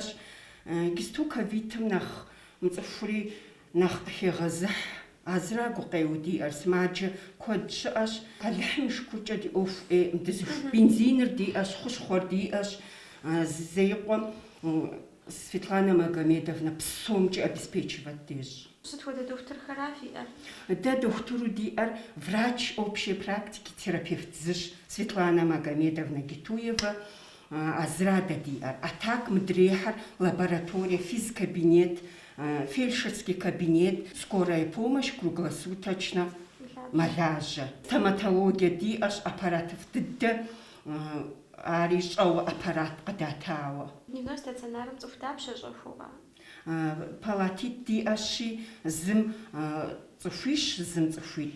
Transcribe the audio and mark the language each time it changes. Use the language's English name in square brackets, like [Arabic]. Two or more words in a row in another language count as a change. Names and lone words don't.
[Kabardian] Иджысту ковидым нэхъ мыцӏыхури нэхъ къыхегъэзыхь, азра гукъеуэ диӏэр, сымаджэ куэд щыӏэщ. Алыхьым и шыкуркӏэ ди ӏуэху ӏейӏым, бензиныр диӏэщ, хущхъуэр диӏэщ. Зейкъуэм Светлана Магомедовна псомкӏэ обеспечивает деж. Сыт хуэдэ дохутырхэра фиӏэр? Дэ дохутыру диӏэр [Russian] врач общей практики терапевт [Kabardian] зыщ Светлана Магомедовна Гитуева, Азрада диӏэр. [Russian] А так мыдрехьэр лаборатория, физкабинет, фельдшерский кабинет, скорая помощь круглосуточно мэлажьэ. [Kabardian] Стоматология диӏэщ, аппаратов дыдэ, ари щӏэуэ аппарат къыдатауэ. [Russian] Дневной стационарым [Kabardian] цӏыху дапщэ щӏэхуэуэ? Палатит диӏэщи, зым цӏыхуищ, зым цӏыхуитӏ.